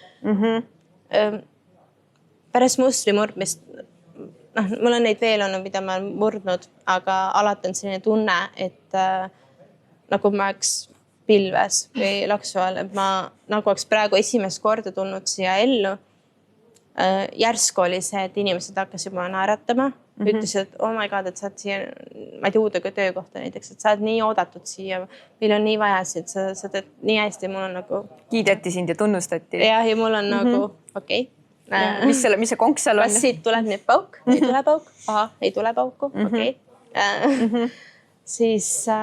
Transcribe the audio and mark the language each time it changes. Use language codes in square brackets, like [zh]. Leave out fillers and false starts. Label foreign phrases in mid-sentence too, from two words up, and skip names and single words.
[et] Pärast mustri murdmist, noh, mul on neid veel olnud, mida ma olen murdnud, aga alati on selline tunne, et nagu ma oleks pilves või laksu all, et ma nagu oleks praegu esimest korda tulnud siia ellu. Järsku oli see, et inimesed hakkasid mulle naeratama, ütlesid, et [en] oh my god, [et] et sa oled siia, ma ei tea, uude töökohta näiteks, et sa oled nii oodatud siia, meil on nii vaja siit, sa teed nii hästi, mul on nagu. Kiideti sind ja tunnustati. Ja mul on nagu okei. Mis see konks seal on? Kas siit tuleb nüüd pauk? Ei tule pauk? Aha, ei tule pauku, okei. Siis